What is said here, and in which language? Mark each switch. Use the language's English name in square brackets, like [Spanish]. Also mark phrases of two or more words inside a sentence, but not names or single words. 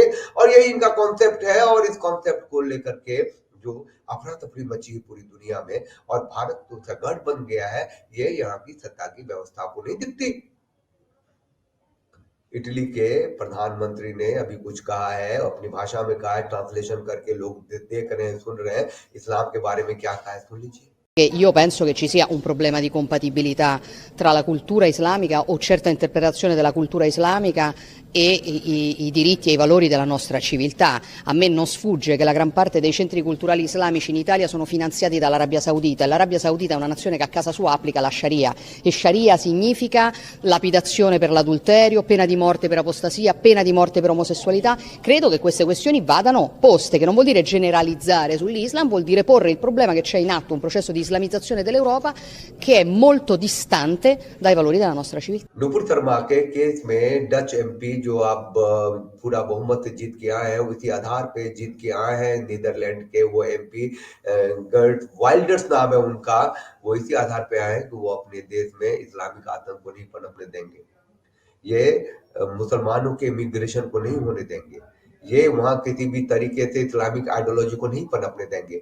[Hindi] और यही इनका कॉन्सेप्ट है। और इस कॉन्सेप्ट को लेकर के जो अफरा तफरी मची है पूरी दुनिया में, और भारत तो सगढ़ बन गया है, ये यहाँ की सत्ता की व्यवस्था को नहीं दिखती। इटली के प्रधानमंत्री ने अभी कुछ कहा है, अपनी भाषा में कहा है, ट्रांसलेशन करके लोग देख रहे हैं, सुन रहे हैं। इस्लाम के बारे में क्या कहा है, सुन लीजिए। [Italian] Io penso che ci sia un problema di compatibilità tra la cultura islamica o certa interpretazione della cultura islamica e i diritti e i valori della nostra civiltà. A me non sfugge che la gran parte dei centri culturali islamici in Italia sono finanziati dall'Arabia Saudita, e l'Arabia Saudita è una nazione che a casa sua applica la Sharia, e Sharia significa lapidazione per l'adulterio, pena di morte per apostasia, pena di morte per omosessualità. Credo che queste questioni vadano poste, che non vuol dire generalizzare sull'Islam, vuol dire porre il problema che c'è in atto un processo di islamizzazione dell'Europa che è molto distante dai valori della nostra civiltà. [Hindi] नुपुर शर्मा के केस में [English] Dutch MP [Hindi] जो अब पूरा बहुमत से जीत के आए हैं, उसी आधार पे जीत के आए हैं नीदरलैंड के वो एमपी, गर्ट वाइल्डर्स नाम है उनका। वो इसी आधार पे आए हैं कि वो अपने देश में इस्लामिक आतंक को नहीं पनपने देंगे, ये मुसलमानों के इमिग्रेशन को नहीं होने देंगे, ये वहां किसी भी तरीके से [English] Islamic ideology [Hindi] को नहीं पनपने देंगे।